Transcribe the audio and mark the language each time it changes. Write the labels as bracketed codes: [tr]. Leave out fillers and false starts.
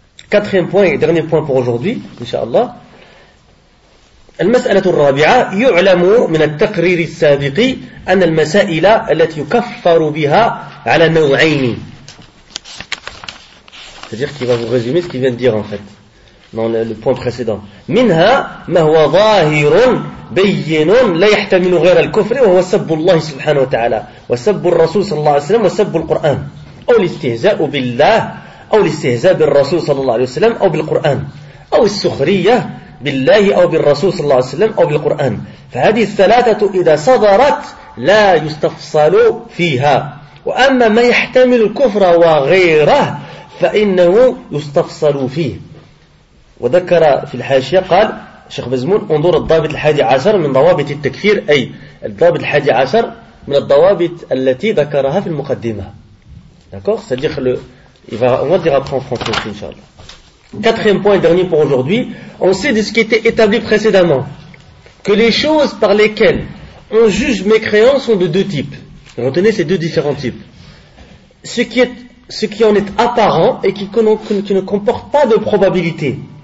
[fr] Quatrième point et dernier point pour aujourd'hui, inshallah. [ar] المسألة الرابعة يعلم من التقرير السابق أن المسائل التي يكفر بها على نوعين. [fr] C'est-à-dire qu'il va vous résumer ce qu'il vient de dire en fait dans le point précédent. [ar] منها ما هو ظاهر بين لا يحتمل غير الكفر وهو سب الله سبحانه وتعالى وسب الرسول صلى الله عليه وسلم وسب القرآن أو الاستهزاء بالله أو الاستهزاء بالرسول صلى الله عليه وسلم أو بالقرآن أو السخرية بالله أو بالرسول صلى الله عليه وسلم أو بالقرآن فهذه الثلاثة إذا صدرت لا يستفصل فيها وأما ما يحتمل الكفر وغيره فإنه يستفصل فيه وذكر في الحاشية قال شيخ بزمون انظر الضابط الحادي عشر من ضوابط التكفير أي الضابط الحادي عشر من الضوابط التي ذكرها في المقدمة [fr] d'accord c'est-à-dire le Il va, on va dire après en français, [ar] inshallah. [fr] Quatrième point et dernier pour aujourd'hui. On sait de ce qui était établi précédemment que les choses par lesquelles on juge mécréants sont de deux types. Retenez ces deux différents types. Ce qui en est apparent et qui ne comporte pas de probabilité.